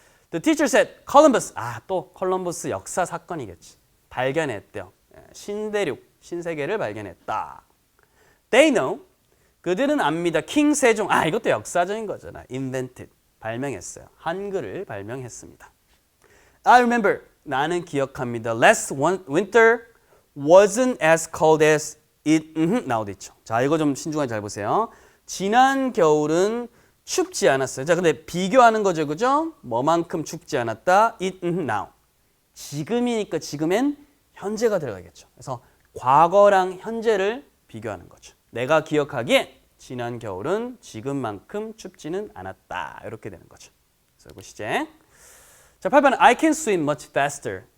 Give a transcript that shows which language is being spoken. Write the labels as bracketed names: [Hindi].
[English] The teacher said, [Korean] Columbus, 또 콜럼버스 역사 사건이겠지. 발견했대요. 신대륙, 신세계를 발견했다. [English] They know, [Korean] 그들은 압니다. 킹 세종, 이것도 역사적인 거잖아. [English] Invented, [Korean] 발명했어요. 한글을 발명했습니다. [English] I remember, [Korean] 나는 기억합니다. [English] Last winter wasn't as cold as it [Korean] 나오고 있죠. 자, 이거 좀 신중하게 잘 보세요. 지난 겨울은 춥지 않았어요. 자, 근데 비교하는 거죠, 그죠? 뭐만큼 춥지 않았다. [English] It now. [Korean] 지금이니까 지금엔 현재가 들어가겠죠. 그래서 과거랑 현재를 비교하는 거죠. 내가 기억하기에 지난 겨울은 지금만큼 춥지는 않았다. 이렇게 되는 거죠. 그래서 보시죠. 자, 8번 [English] I can swim much faster.